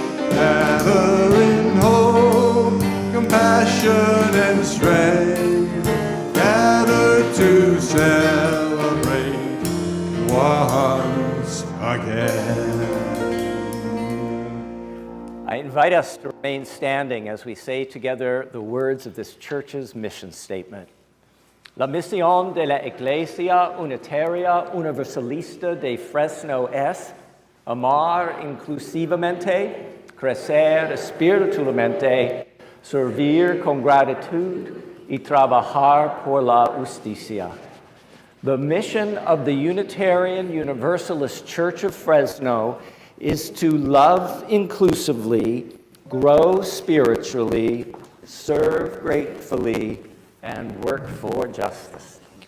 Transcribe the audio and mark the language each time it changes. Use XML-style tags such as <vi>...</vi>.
<en>Gather in hope, compassion and strength, gather to celebrate once again. I invite us to remain standing as we say together the words of this church's mission statement.</en> <es>La misión de la Iglesia Unitaria Universalista de Fresno es amar inclusivamente, crecer espiritualmente, servir con gratitud y trabajar por la justicia.</es> <en>The mission of the Unitarian Universalist Church of Fresno is to love inclusively, grow spiritually, serve gratefully, and work for justice.</en>